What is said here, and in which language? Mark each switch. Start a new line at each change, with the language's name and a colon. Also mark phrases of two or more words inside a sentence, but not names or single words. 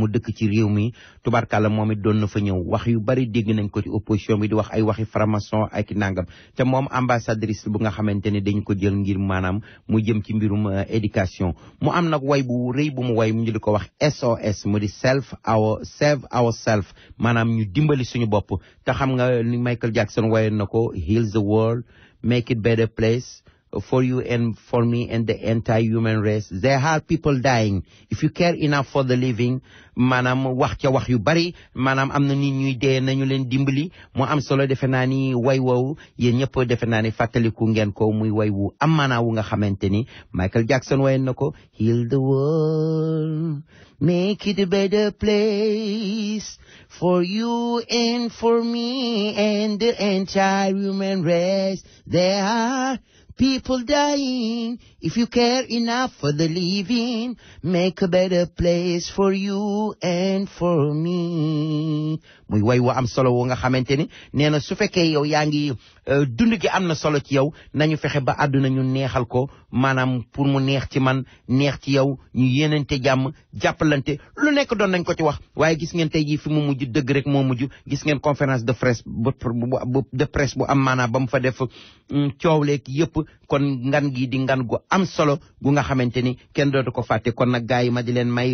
Wolof: mu dëkk ci réew mi tubarkalla moom it doon na fa ñëw wax yu bari dégg nañ ko ci opposition bi di wax ay waxi franc-maçon ak nangam te moom ambassadrice bu nga xamante ni dañ ko jël ngir maanaam mu jëm ci mbirum éducation mu am nag way bu rëy bu mu way mu ñu di ko wax SOS mu di
English: save ourselves
Wolof: maanaam ñu dimbali suñu bopp te xam nga ni Michael Jackson wayoon na ko
English: heal the world make it better place for you and for me and the entire human race. There are people dying. If you care enough for the living,
Wolof: maanaam wax ca wax yu bari maanaam am na nit ñuy dee nañu leen dimbali mu am solo defe naa ni way woowu yéen ñëpp defe naa ni fàttaliku ngeen ko muy way wu am maanaa wu nga xamante ni Michael Jackson wayoon na ko
English: heal the world make it a better place for you and for me and the entire human race. There are people dying. If you care enough for the living, make a better place for you and for me.
Wolof: muy way wa am solo wo nga xamante ni nee na su fekkee yow yaa ngi dund gi am na solo ci yow nañu fexe ba àdduna ñu neexal ko maanaam pour mu neex ci man neex ci yow ñu yéenante jàmm jàppalante lu nekk doon nañ ko ci wax waaye gis ngeen tey jii fi mu mujj dëgg rek moo mujj gis ngeen
French: conférence de presse
Wolof: bu am maanaam ba mu fa def coow leeg yëpp kon ngan gi di ngan gu am solo gu nga xamante ni kenn dootu ko fàtte kon nag gars yi ma di leen may